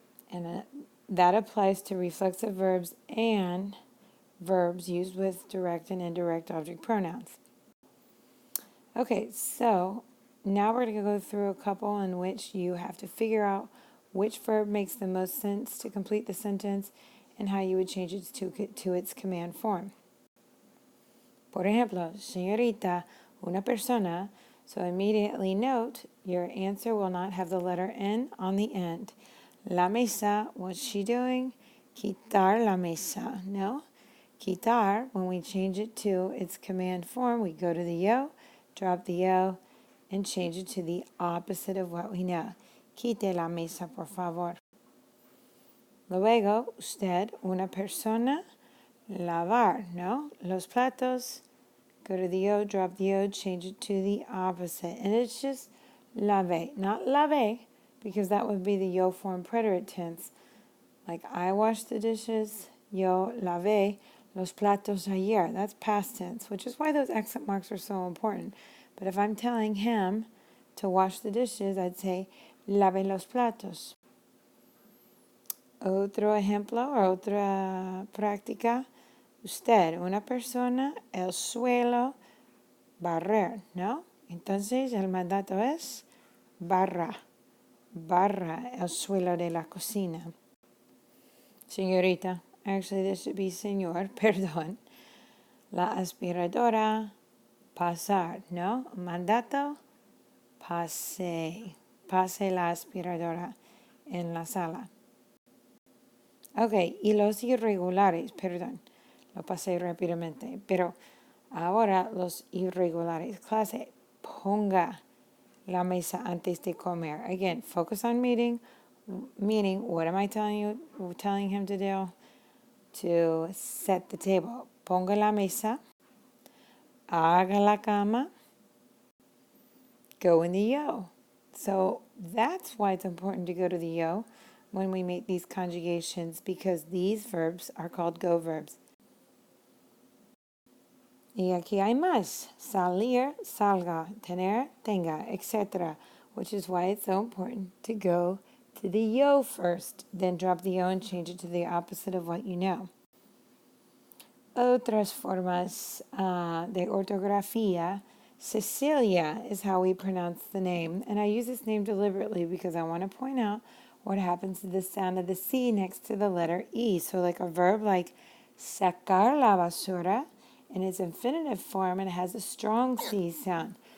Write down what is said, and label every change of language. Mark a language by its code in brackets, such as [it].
[en] And that applies to reflexive verbs and verbs used with direct and indirect object pronouns. Okay, so now we're going to go through a couple in which you have to figure out which verb makes the most sense to complete the sentence and how you would change it to its command form. [es] Por ejemplo, señorita, una persona. [en] So immediately note your answer will not have the letter N on the end. [es] La mesa, [en] what's she doing? [es] Quitar la mesa. No. [en] Quitar, when we change it to its command form, we go to the yo, drop the yo, and change it to the opposite of what we know. [es] Quite la mesa, por favor. Luego, usted, una persona, lavar, no? [en] Los platos, go to the O, drop the O, change it to the opposite. And it's just lave, not lave, because that would be the yo form preterite tense. Like I washed the dishes, [es] yo lavé los platos ayer. [en] That's past tense, which is why those accent marks are so important. But if I'm telling him to wash the dishes, I'd say [es] lave los platos. Otro ejemplo o otra práctica. Usted, una persona, el suelo, barrer, ¿no? Entonces el mandato es barra, barra el suelo de la cocina. [en] Señorita, actually this should be señor, perdón. [es] La aspiradora, pasar, ¿no? Mandato, pase, pase la aspiradora en la sala. Ok, y los irregulares, perdón, lo pasé rápidamente, pero ahora los irregulares. Clase, ponga la mesa antes de comer. [en] Again, focus on meaning, what am I telling him to do? To set the table. [es] Ponga la mesa, haga la cama, [en] go in the yo. So that's why it's important to go to the yo when we make these conjugations, because these verbs are called go verbs. [es] Y aquí hay más. Salir, salga, tener, tenga, etc. [en] Which is why it's so important to go to the yo first, then drop the yo and change it to the opposite of what you know. [es] Otras formas de ortografía. [en] Cecilia is how we pronounce the name. And I use this name deliberately because I want to point out what happens to the sound of the C next to the letter E. So like a verb like sacar la basura, in its infinitive form, it has a strong C sound.